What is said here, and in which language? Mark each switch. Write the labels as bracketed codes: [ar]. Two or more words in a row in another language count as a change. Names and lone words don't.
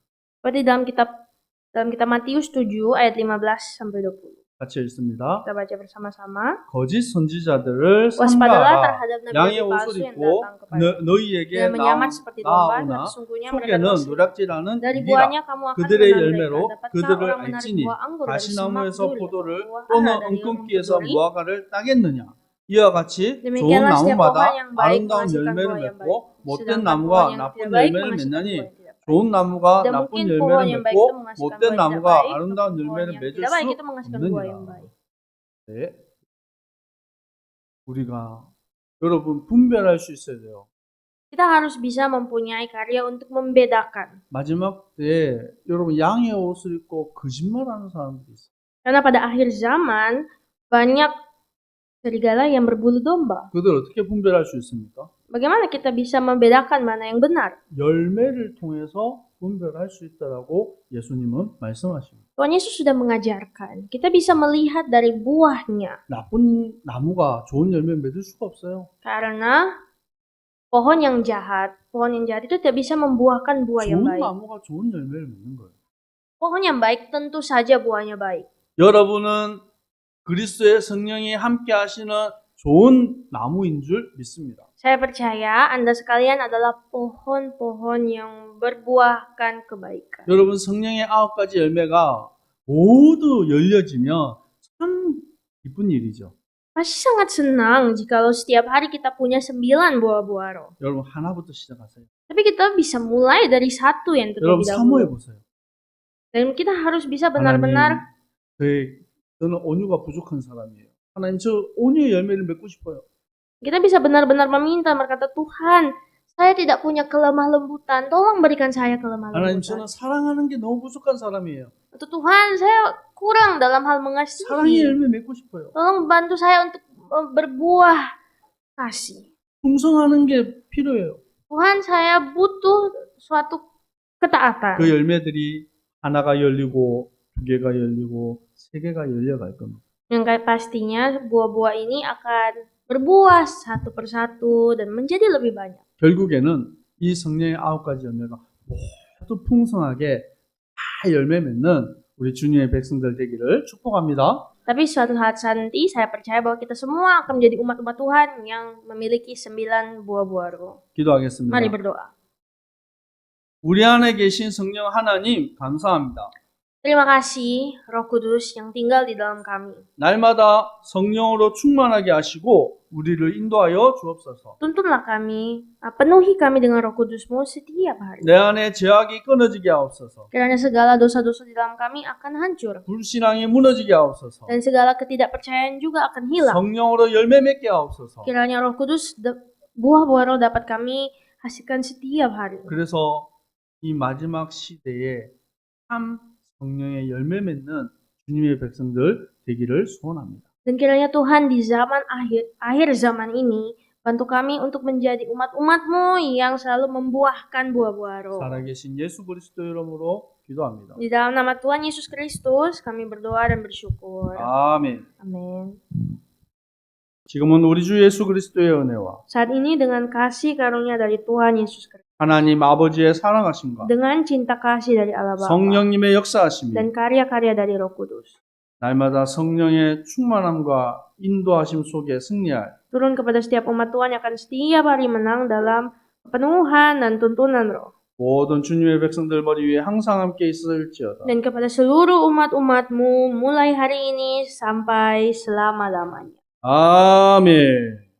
[id] seperti dalam kitab Matius 7 ayat 15 sampai 20. [ko] 같이 읽습니다. [id] Kita baca bersama-sama. [ko] 거짓 선지자들을 [id] Waspadahlah [ko] 삼가하라. [id] terhadap [ko] 양의 [id] nabi [ko] 옷을 [id] palsu yang [ko] 입고 [id] datang kepada [ko] 너희에게 [id] yang menyamar seperti domba, [ko] 나오나 [id] sesungguhnya mereka [ko] 속에는 [id] dosa. [ko] 누락질하는 [id] Dari [ko] 이라 [id] buahnya kamu akan [ko] 그들의 [id] mengenal [ko] 열매로 [id] mereka. Dapatkah [ko] 그들을 [id] orang menarik [ko] 알지니 [id] buah anggur dari semak [ko] 가시나무에서 [id] duri [ko] 포도를 [id] atau buah [ko] 또는 [id] ara dari [ko] 엉겅퀴에서 [id] duri? [ko] 무화과를 따겠느냐 이와 같이 좋은 [id] Demikianlah setiap [ko] 나무마다 [id] pohon yang baik [ko] 아름다운 [id] menghasilkan [ko] 열매를 [id] buah yang [ko] 맺고 [id] baik, [ko] 못된 [id] sedangkan [ko] 나무가 [id] pohon yang [ko] 나쁜 [id] tidak baik [ko] 열매를 [id] menghasilkan [ko] 맺나니 [id] buah yang tidak baik. [ko] 좋은 나무가 [id] Dan [ko] 나쁜 [id] mungkin pohon [ko] 열매를 [id] yang baik [ko] 맺고 [id] itu menghasilkan [ko] 못된 [id] buah yang tidak [ko] 나무가 [id] baik, [ko] 아름다운 [id] pohon [ko] 열매를 [id] yang [ko] 맺을 [id] tidak baik [ko] 수 [id] itu menghasilkan buah yang [ko] 없느니라. [id] baik. [ko] 네. 우리가 여러분 분별할 수 있어야 돼요. [id] Kita harus bisa mempunyai karya untuk membedakan. [ko] 마지막 때 여러분 양의 옷을 입고 거짓말하는 사람들이 있어요. [id] Karena pada akhir zaman banyak serigala yang berbulu domba. [ko] 그들 어떻게 분별할 수 있습니까? [id] Bagaimana kita bisa membedakan mana yang benar? [ko] 열매를 통해서 분별할 수 있다라고 예수님은 말씀하십니다. [id] Tuhan Yesus sudah mengajarkan. Kita bisa melihat dari buahnya. [ko] 나쁜 나무가 좋은 열매 맺을 수가 없어요. [id] Karena pohon yang jahat itu tidak bisa membuahkan buah yang [ko] 좋은 [id] baik. [ko] 나무가 좋은 열매를 맺는 거예요. [id] Pohon yang baik tentu saja buahnya baik. [ko] 여러분은 그리스도의 성령이 함께 하시는 좋은 나무인 줄 믿습니다. [id] Saya percaya Anda sekalian adalah pohon-pohon yang berbuahkan kebaikan. [ko] 여러분 성령의 9가지 열매가 모두 열려지면 참 기쁜 일이죠. [id] Pasti sangat senang jikalau setiap hari kita punya 9 buah-buah roh. [ko] 여러분 하나부터 시작하세요. [id] Tapi kita bisa mulai dari satu yang [ko] 여러분 [id] terlebih [ko] 사모해 [id] dahulu. [ko] 보세요. [id] Dan kita harus bisa benar-benar [ko] 저는 온유가 부족한 사람이에요. 하나님 저 온유의 열매를 맺고 싶어요. [id] kita bisa benar-benar meminta, berkata, Tuhan, saya tidak punya kelemah lembutan, tolong berikan saya kelemah [ko] 하나님 [id] lembutan. [ko] 저는 사랑하는 게 너무 부족한 사람이에요. [id] Atau Tuhan, saya kurang dalam hal [ko] 사랑의 [id] mengasihi. [ko] 열매 맺고 싶어요. [id] Tolong bantu saya untuk berbuah kasih. [ko] 충성하는 게 필요해요. [id] Tuhan, saya butuh suatu ketaatan. [ko] 그 열매들이 하나가 열리고 두 개가 열리고 세 개가 열려갈 겁니다. [id] Yang kayak pastinya buah-buah ini akan berbuah satu persatu dan menjadi lebih banyak. [ko] 결국에는 이 성령의 9가지 열매가 모두 풍성하게 다 열매 맺는 우리 주님의 백성들 되기를 축복합니다. [id] Tapi suatu saat nanti saya percaya bahwa kita semua akan menjadi umat-umat Tuhan yang memiliki 9 buah-buah roh. [ko] 기도하겠습니다. [id] Mari berdoa. [ko] 우리 안에 계신 성령 하나님 감사합니다. [id] Terima kasih Roh Kudus yang tinggal di dalam kami. [ko] 날마다 성령으로 충만하게 하시고 우리를 인도하여 주옵소서. [id] Tuntunlah kami, penuhi kami dengan Roh Kudus-Mu setiap hari. [ko] 내 안에 죄악이 끊어지게 하옵소서. [id] Kiranya segala dosa-dosa di dalam kami akan hancur. [ko] 불신앙이 무너지게 하옵소서. [id] Dan segala ketidakpercayaan juga akan hilang. [ko] 성령으로 열매 맺게 하옵소서. [id] Kiranya Roh Kudus, buah-buah roh dapat kami hasilkan setiap hari. [ko] 그래서 이 마지막 시대에 참 성령의 열매 맺는 주님의 백성들 되기를 소원합니다. [id] Dan kiranya Tuhan di zaman akhir zaman ini bantu kami untuk menjadi umat-umat-Mu yang selalu membuahkan buah-buah roh. [ko] 살아계신 예수 그리스도 이름으로 기도합니다. [id] Di dalam nama Tuhan Yesus Kristus kami berdoa dan bersyukur. [ko] 아멘. [id] Amin. [ko] 지금은 우리 주 예수 그리스도의 은혜와 [id] Saat ini dengan kasih karunia dari Tuhan Yesus Kristus, [ko] 하나님 아버지의 사랑하심과 [id] dengan cinta kasih dari Allah Bapa [ko] 성령님의 역사하심이 [id] dan karya-karya dari Roh Kudus, [ko] 날마다 성령의 충만함과 인도하심 속에 승리할 [id] turun kepada setiap umat Tuhan yang akan setiap hari menang dalam kepenuhan dan tuntunan roh. [ko] 모든 주님의 백성들 머리 위에 항상 함께 있을지어다. [id] Dan kepada seluruh umat-umat-Mu mulai hari ini sampai selama-lamanya. [ko] 아멘.